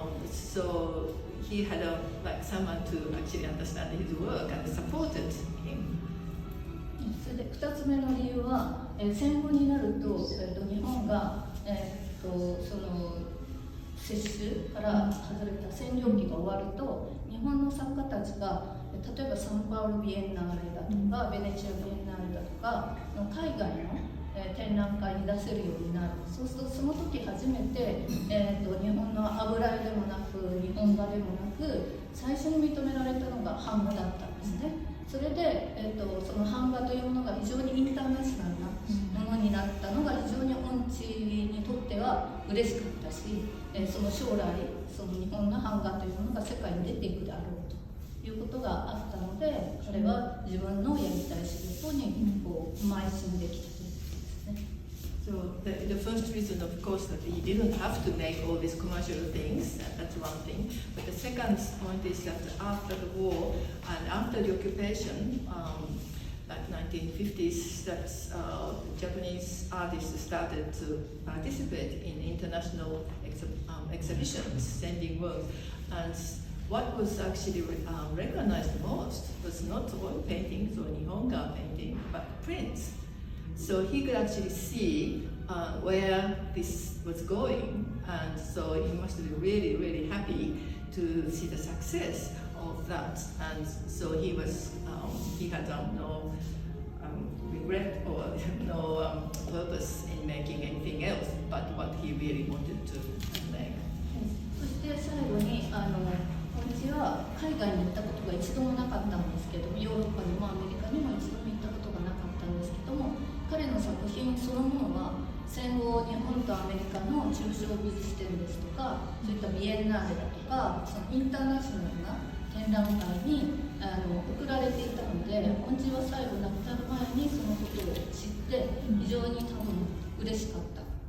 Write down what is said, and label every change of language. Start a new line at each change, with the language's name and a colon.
English: So he had someone to actually understand his work and supported him.
Japanese: それで2つ目の理由は、戦後になると、日本が、その接種から外れた占領期が終わると日本の作家たちが例えばサンパウロビエンナーレだとかベネチアビエンナーレだとか海外の展覧会に出せるようになる。そうするとその時初めて、日本の油絵でもなく日本画でもなく最初に認められたのが版画だったんですね。それで、その版画というものが非常にインターナショナルなものになったのが非常に音痴にとっては嬉しかったし、その将来その日本の版画というものが世界に出ていくであろうということがあったので彼は自分のやりたい仕事にこう邁進できたということですね。
English: So the first reason, of course, that he didn't have to make all these commercial things, that's one thing. But the second point is that after the war and after the occupation, like 1950s, that Japanese artists started to participate in international exhibitions, sending work. And what was actually recognized most was not oil paintings or Nihonga painting, but prints. So he could actually see where this was going, and so he must be really, really happy to see the success of that. And so he had no regret or no purpose in making anything else but what he really wanted to make.
Japanese: そして最後に私は海外に行ったことが一一度もなかったんですけど、ヨーロッパにもアメリカにも一度も行ったことがなかったんですけども、彼の作品そのものは戦後日本とアメリカの抽象美術展ですとか、そういったビエンナーレだとか、そのインターナショナルな展覧会に送られていたので、恩師は最後亡くなる前にそのことを知って非常に多分嬉しかった。